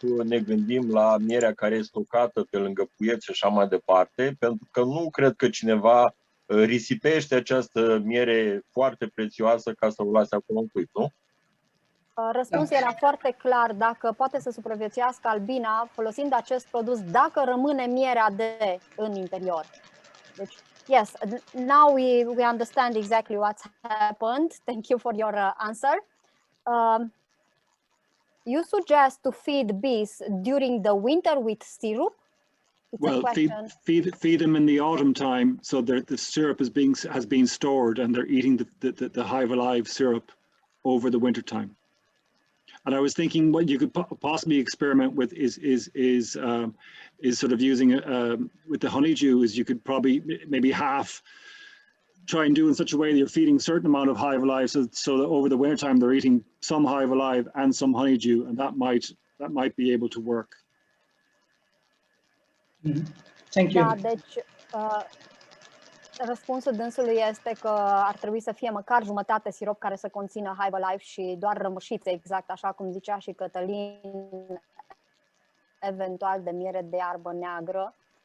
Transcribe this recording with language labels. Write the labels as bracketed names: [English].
[Romanian] Ne gândim la mierea care e stocată pe lângă puieți și așa mai departe, pentru că nu cred că cineva risipește această miere foarte prețioasă ca să o lase acolo în cuib, nu? Răspunsul era foarte clar, dacă poate să supraviețuiască albina folosind acest produs, dacă rămâne mierea în interior. [English] Deci, yes, now we understand exactly what's happened. Thank you for your answer. You suggest to feed bees during the winter with syrup? Well, feed them in the autumn time so that the syrup has been stored and they're eating the Hive Alive syrup over the winter time. And I was thinking what you could possibly experiment with is sort of using with the honeydew is you could probably maybe half try and do in such a way that you're feeding a certain amount of Hive Alive so that over the winter time they're eating some Hive Alive and some honeydew, and that might be able to work. Thank you. [Romanian] Da, deci răspunsul dânsului este că ar trebui să fie măcar jumătate sirop care să conțină Hive Alive și doar rămășițe, exact așa cum zicea și Cătălin, eventual de miere de iarbă neagră.